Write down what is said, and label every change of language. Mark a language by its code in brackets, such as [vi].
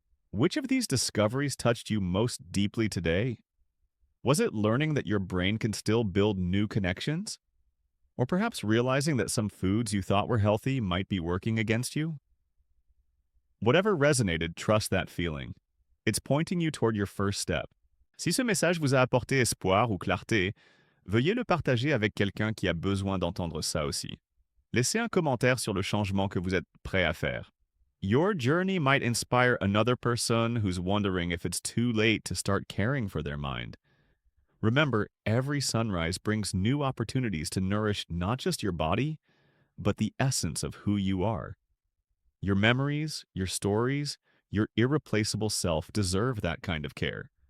[en] Which of these discoveries touched you most deeply today? Was it learning that your brain can still build new connections? Or perhaps realizing that some foods you thought were healthy might be working against you? Whatever resonated, trust that feeling. It's pointing you toward your first step. [fr] Si ce message vous a apporté espoir ou clarté, veuillez le partager avec quelqu'un qui a besoin d'entendre ça aussi. Laissez un commentaire sur le changement que vous êtes prêt à faire. [en] Your journey might inspire another person who's wondering if it's too late to start caring for their mind. Remember, every sunrise brings new opportunities to nourish not just your body, but the essence of who you are. Your memories, your stories, your irreplaceable self deserve that kind of care.